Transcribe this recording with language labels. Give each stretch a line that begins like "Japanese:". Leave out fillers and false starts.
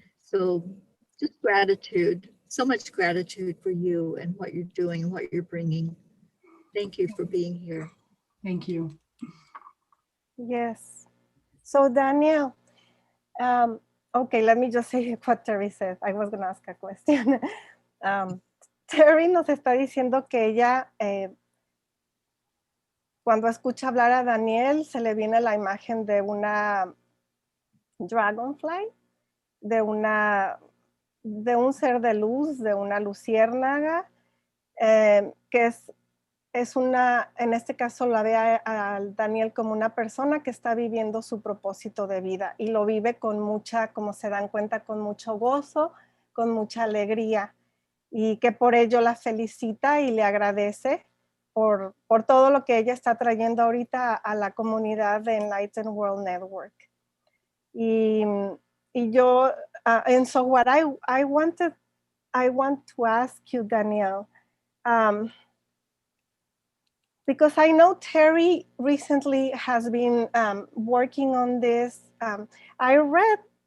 English: So just gratitude, so much gratitude for you and what you're doing and what you're bringing. Thank you for being here. Thank you. Yes. So Danielle, okay, let me just say what Terry said. I was going to ask a question.
Spanish: Terry nos está diciendo que ella, cuando escucha hablar a Daniel, se le viene la imagen de una dragonfly, de un ser de luz, de una luciérnaga, que es una, en este caso la ve a Daniel como una persona que está viviendo su propósito de vida y lo vive con mucha, como se dan cuenta, con mucho gozo, con mucha alegría, y que por ello la felicita y le agradece por todo lo que ella está trayendo ahorita a la comunidad de Enlightened World Network. Y yo,
English: and so what I want to ask you, Danielle, because I know Terry recently has been working on this. I read